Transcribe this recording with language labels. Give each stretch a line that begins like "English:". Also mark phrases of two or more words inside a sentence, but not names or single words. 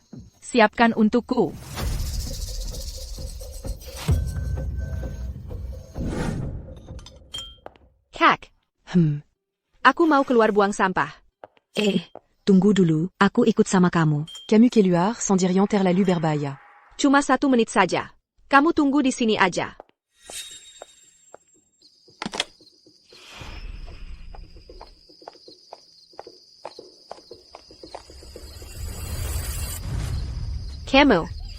Indonesian: Siapkan untukku. Kak. Aku mau keluar buang sampah. Tunggu dulu, aku ikut sama kamu. Camus Keluar sans dire rien ter la luberbaya. Cuma 1 menit saja. Kamu tunggu di sini aja. Kamu.